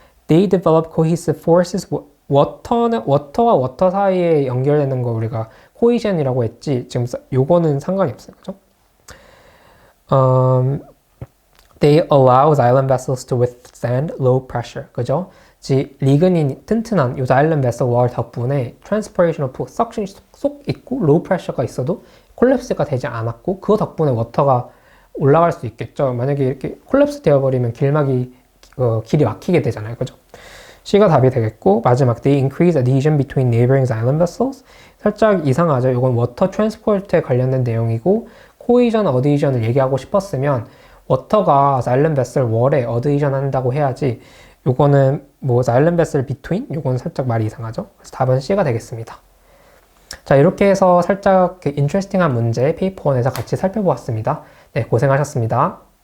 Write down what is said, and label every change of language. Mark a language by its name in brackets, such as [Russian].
[English] They develop cohesive forces. [Korean] 워터와 워터 사이에 연결되는 거 우리가 코이션이라고 했지. 지금 요거는 상관이 없어요. 그죠? [English] They allow xylem vessels to withstand low pressure. [Korean] 그죠? 즉 리그닌이 튼튼한 이 xylem vessel wall 덕분에 transpirational pull, suction이 쏙 있고 low pressure가 있어도 콜랩스가 되지 않았고 그거 덕분에 워터가 올라갈 수 있겠죠. 만약에 이렇게 콜랩스 되어버리면 길이 막히게 되잖아요. 그죠? C가 답이 되겠고, 마지막 [English] they increase adhesion between neighboring xylem vessels. [Korean] 살짝 이상하죠. 이건 워터 트랜스포트에 관련된 내용이고 코이전, 어드이전을 얘기하고 싶었으면 워터가 xylem vessel wall에 어드이전 한다고 해야지. 요거는 뭐 xylem vessel between? 요거는 살짝 말이 이상하죠. 그래서 답은 C가 되겠습니다. 자, 이렇게 해서 살짝 인트레스팅한 문제 페이퍼 1에서 같이 살펴보았습니다. 네, 고생하셨습니다.